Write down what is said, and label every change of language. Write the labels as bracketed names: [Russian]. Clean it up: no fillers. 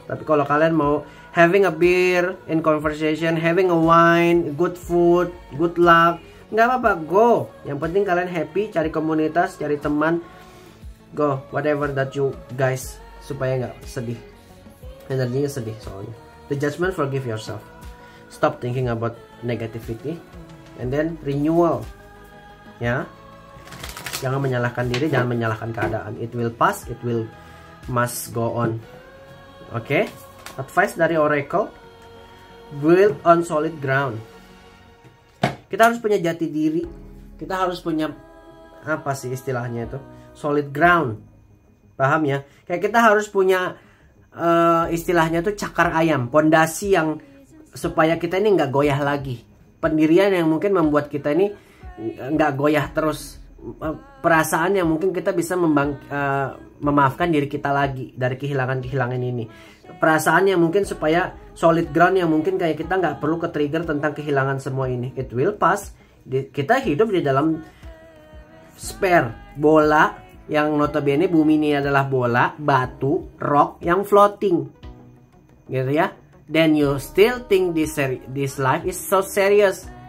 [Indonesian] Tapi kalau kalian mau [English] having a beer in conversation, having a wine, good food, good luck, [Indonesian] nggak apa-apa, [English] go. [Indonesian] Yang penting kalian happy, cari komunitas, cari teman. [English] Go, whatever that you guys, [Indonesian] supaya nggak sedih. Energinya sedih soalnya. [English] The judgment, forgive yourself. Stop thinking about negativity. And then renewal. Ya. [Indonesian] Jangan menyalahkan diri, jangan menyalahkan keadaan. [English] It will pass, it will must go on. Oke? Advice dari Oracle. Build on solid ground. [Indonesian] Kita harus punya jati diri. Kita harus punya, apa sih istilahnya itu, solid ground. Paham ya? Kayak kita harus punya istilahnya tuh cakar ayam, pondasi yang supaya kita ini nggak goyah lagi. Pendirian yang mungkin membuat kita ini nggak goyah terus. Perasaan yang mungkin kita bisa memaafkan diri kita lagi dari kehilangan ini. Perasaan yang mungkin supaya solid ground yang mungkin kayak kita nggak perlu ke trigger tentang kehilangan semua ini. [English] It will pass. [Indonesian] Kita hidup di dalam sphere bola yang notabene bumi ini adalah bola, batu, rock yang floating, gitu ya. [English] Then you still think this life is so serious.